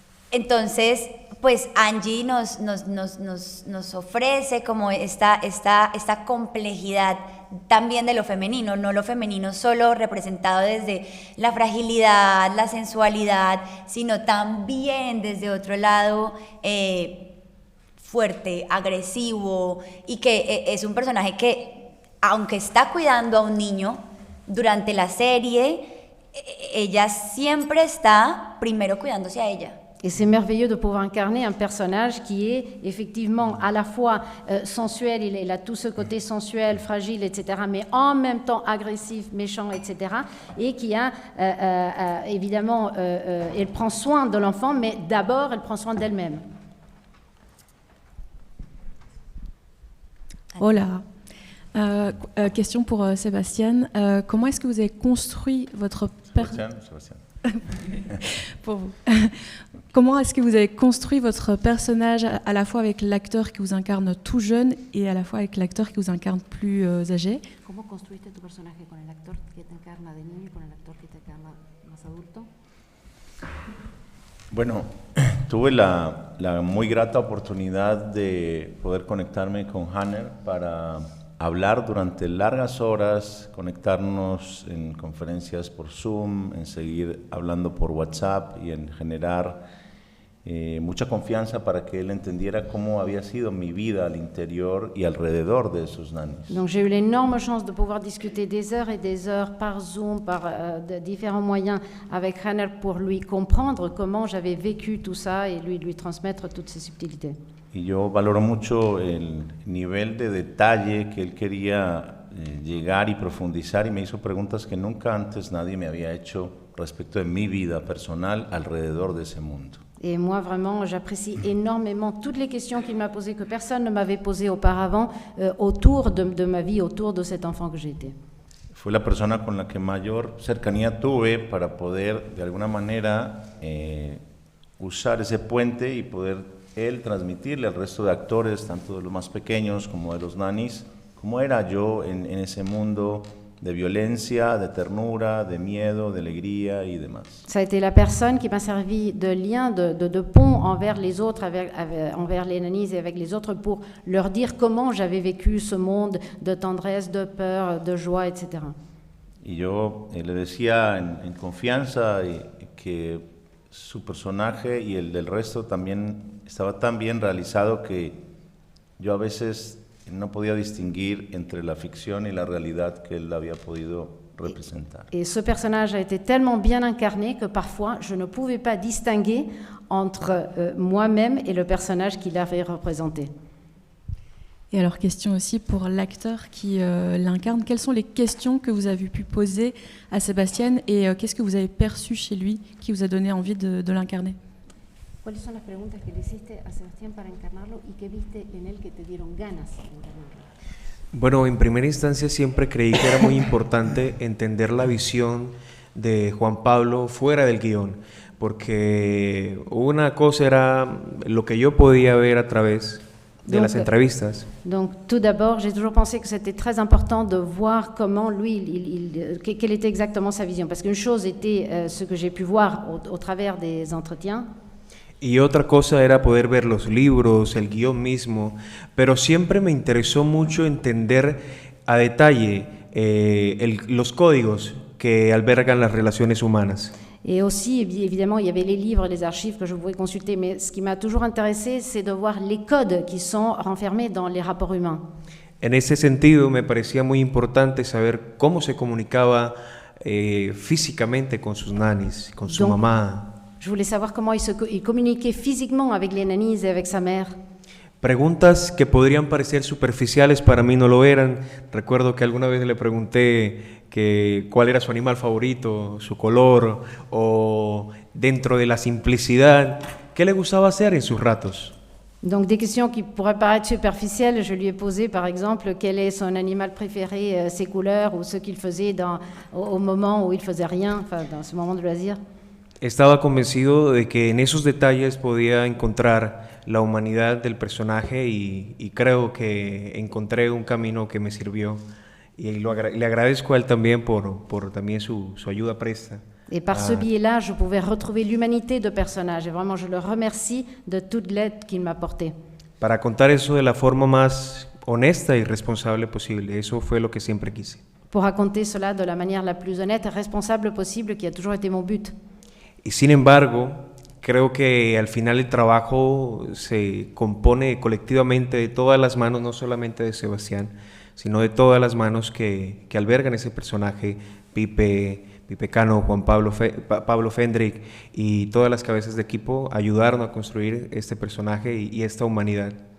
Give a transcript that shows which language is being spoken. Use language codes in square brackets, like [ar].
[es] Entonces, pues Angie nos ofrece como esta complejidad también de lo femenino, no lo femenino solo representado desde la fragilidad, la sensualidad, sino también desde otro lado fuerte, agresivo, y que es un personaje que, aunque está cuidando a un niño durante la serie, ella siempre está primero cuidándose a ella. [fr] Et c'est merveilleux de pouvoir incarner un personnage qui est effectivement à la fois sensuel, il a tout ce côté sensuel, fragile, etc., mais en même temps agressif, méchant, etc., et qui a évidemment, elle prend soin de l'enfant, mais d'abord elle prend soin d'elle-même. [es] Hola. [fr] Question pour Sébastien. Comment est-ce que vous avez construit votre personnage pour vous. Comment est-ce que vous avez construit votre personnage à la fois avec l'acteur qui vous incarne tout jeune et à la fois avec l'acteur qui vous incarne plus âgé? [es] ¿Cómo construiste tu personaje con el actor que te encarna de niño y con el actor que te encarna más adulto? Bueno, tuve la muy grata oportunidad de poder conectarme con Hanner para hablar durante largas horas, conectarnos en conferencias por Zoom, en seguir hablando por WhatsApp y en generar mucha confianza para que él entendiera cómo había sido mi vida al interior y alrededor de esos nannies. [fr] Donc j'ai eu l'énorme chance de pouvoir discuter des heures et des heures par Zoom, par de différents moyens avec Hanner pour lui comprendre comment j'avais vécu tout ça et lui transmettre toutes ces subtilités. [es] Y yo valoro mucho el nivel de detalle que él quería llegar y profundizar, y me hizo preguntas que nunca antes nadie me había hecho respecto de mi vida personal alrededor de ese mundo. [fr] Et moi, vraiment, j'apprécie énormément toutes les questions qu'il m'a posées, que personne ne m'avait posées auparavant, autour de ma vie, autour de cet enfant que j'ai été. [es] Fue la persona con la que mayor cercanía tuve para poder, de alguna manera, usar ese puente y poder él transmitirle al resto de actores, tanto de los más pequeños como de los nannies, cómo era yo en ese mundo de violencia, de ternura, de miedo, de alegría y demás. [fr] Ça a été la personne qui m'a servi de lien, de pont envers les autres, envers les nannies et avec les autres, pour leur dire comment j'avais vécu ce monde de tendresse, de peur, de joie, etc. [es] Y yo le decía en confianza que su personaje y el del resto también estaba tan bien realizado que yo a veces no podía distinguir entre la ficción y la realidad que él había podido representar. [fr] Et ce personnage a été tellement bien incarné que parfois je ne pouvais pas distinguer entre moi-même et le personnage qu'il avait représenté. Et alors, question aussi pour l'acteur qui l'incarne. Quelles sont les questions que vous avez pu poser à Sébastien et qu'est-ce que vous avez perçu chez lui qui vous a donné envie de l'incarner? [es] ¿Cuáles son las preguntas que le hiciste a Sebastián para encarnarlo y qué viste en él que te dieron ganas de encarnarlo? Bueno, en primera instancia siempre creí que era muy importante entender la visión de Juan Pablo fuera del guión, porque una cosa era lo que yo podía ver a través de las entrevistas. [fr] Donc, tout d'abord, j'ai toujours pensé que c'était très important de voir comment lui, quelle était exactement sa vision, parce qu'une chose était ce que j'ai pu voir au travers des entretiens. [es] Y otra cosa era poder ver los libros, el guión mismo, pero siempre me interesó mucho entender a detalle los códigos que albergan las relaciones humanas. [fr] Et aussi, évidemment, il y avait les livres et les archives que je pouvais consulter, mais ce qui m'a toujours intéressé, c'est de voir les codes qui sont renfermés dans les rapports humains. [es] En ese sentido, me parecía muy importante saber cómo se comunicaba físicamente con sus nannies, con su mamá. [fr] Je voulais savoir comment il communiquait physiquement avec les nannies et avec sa mère. [es] Preguntas que podrían parecer superficiales, para mí no lo eran. Recuerdo que alguna vez le pregunté cuál era su animal favorito, su color, o dentro de la simplicidad, qué le gustaba hacer en sus ratos. [fr] Donc des questions qui pourraient paraître superficielles, je lui ai posé par exemple quel est son animal préféré, ses couleurs ou ce qu'il faisait au moment où il faisait rien, enfin dans ce moment de loisir. [es] Estaba convencido de que en esos detalles podía encontrar la humanidad del personaje y creo que encontré un camino que me sirvió y le agradezco a él también por también su ayuda presta. [fr] Et par ce biais-là, je pouvais retrouver l'humanité de personnage. Et vraiment, je le remercie de toute l'aide qu'il m'a apportée. [es] Para contar eso de la forma más honesta y responsable posible, eso fue lo que siempre quise. [fr] Pour raconter cela de la manière la plus honnête et responsable possible, qui a toujours été mon but. [es] Y sin embargo, creo que al final el trabajo se compone colectivamente de todas las manos, no solamente de Sebastián, sino de todas las manos que albergan ese personaje, Pipe Cano, Juan Pablo Fendrick y todas las cabezas de equipo ayudaron a construir este personaje y esta humanidad.